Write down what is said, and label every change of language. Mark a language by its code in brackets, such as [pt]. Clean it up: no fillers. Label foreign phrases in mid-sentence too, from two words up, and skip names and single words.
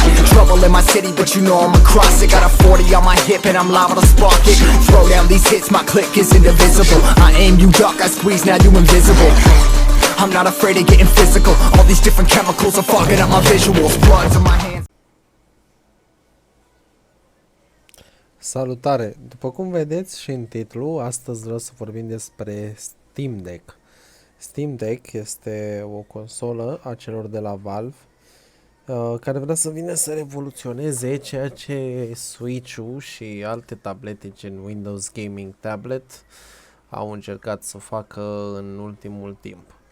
[en] Trouble in my city, but you know I'm across it. Got a 40 on my hip and I'm liable to spark it. Throw down these hits, my click is indivisible. I aim, you duck, I squeeze, now you invisible. I'm not afraid of getting physical. All these different chemicals are fogging up my visuals. Bloods on my hands. [ro] Salutare! După cum vedeți și în titlu, astăzi vreau să vorbim despre Steam Deck. Steam Deck este o consolă a celor de la Valve care vrea să vină să revoluționeze ceea ce Switch-ul și alte tablete gen Windows Gaming Tablet au încercat să facă în ultimul timp.